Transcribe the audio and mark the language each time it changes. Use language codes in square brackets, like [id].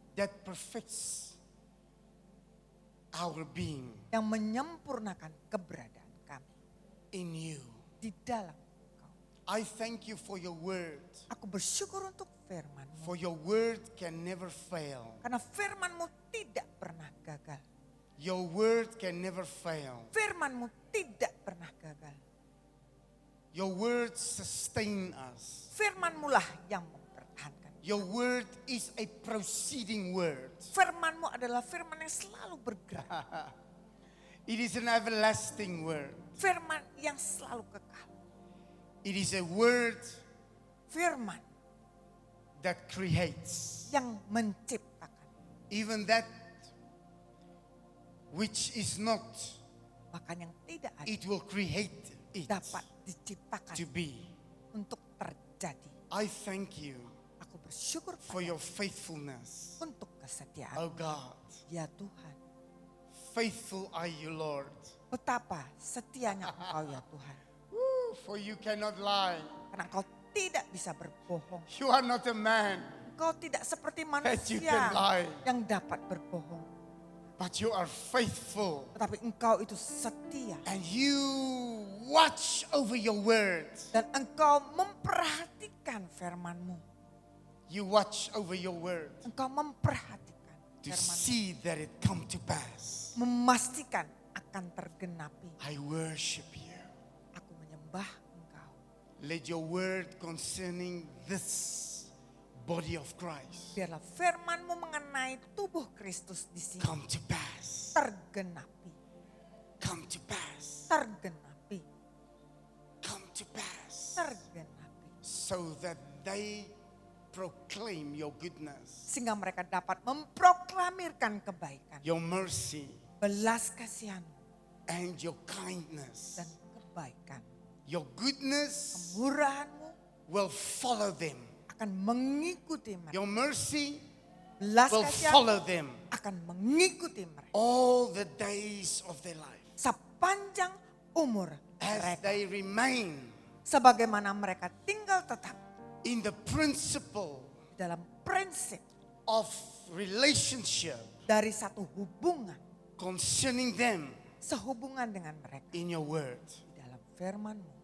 [en] that perfects our being [id] yang menyempurnakan keberadaan kami [en] in you. [id] di dalam Engkau. [en] I thank you for your word. [id] Aku bersyukur untuk firman-Mu. [en] For your word can never fail. [id] Karena firman-Mu tidak pernah gagal. [en] Your word can never fail. [id] Firman-Mu tidak pernah gagal. [en] Your word sustain us. [id] Firman-Mu lah yang mempertahankan. [en] Your word is a proceeding word. [id] Firman-Mu adalah firman yang selalu bergerak. [en] It is an everlasting word. [id] Firman yang selalu kekal. [en] It is a word [id] Firman [en] that creates. [id] yang menciptakan. [en] Even that which is not, [id] Bahkan yang tidak ada [en] it will create it [id] dapat diciptakan [en] to be. [id] untuk terjadi. [en] I thank you [id] Aku bersyukur [en] for [id] pada [en] your faithfulness. [id] untuk kesetiaan. [en] Oh God, [id] Ya Tuhan, [en] faithful are you, Lord. [id] betapa setianya Engkau ya Tuhan. [en] Woo, for you cannot lie. [id] Karena Engkau tidak bisa berbohong. [en] You are not a man, [id] Engkau tidak seperti [en] you [id] manusia [en] can lie. [id] yang dapat berbohong. [en] but you are faithful. [id] Tetapi Engkau itu setia. [en] And you watch over your words. [id] Dan Engkau memperhatikan firman-Mu. [en] You watch over your word [id] Engkau memperhatikan [en] to [id] firman-Mu. [en] see that it come to pass. [id] Memastikan akan tergenapi. [en] I worship you. [id] Aku menyembah Engkau. [en] Let your word concerning this body of Christ [id] Biarlah firman-Mu mengenai tubuh Kristus di sini [en] come to pass. [id] tergenapi. [en] Come to pass. [id] Tergenapi. [en] Come to pass. [id] Tergenapi. [en] So that they proclaim your goodness, [id] Sehingga mereka dapat memproklamirkan kebaikan. [en] your mercy, [id] Belas kasihan [en] and your kindness. [id] dan kebaikan. [en] Your goodness [id] Kemurahan-Mu [en] will follow them. [id] akan mengikuti mereka. [en] Your mercy [id] Belas [en] will [id] kasihan [en] follow them [id] akan mengikuti mereka. [en] all the days of their life. [id] Sepanjang umur [en] As [id] mereka. [en] they remain [id] Sebagaimana mereka tinggal tetap [en] in the principle [id] dalam prinsip [en] of relationship [id] dari satu hubungan. [en] concerning them [id] Sehubungan dengan mereka. [en] in your word. [id] Di dalam firman-Mu.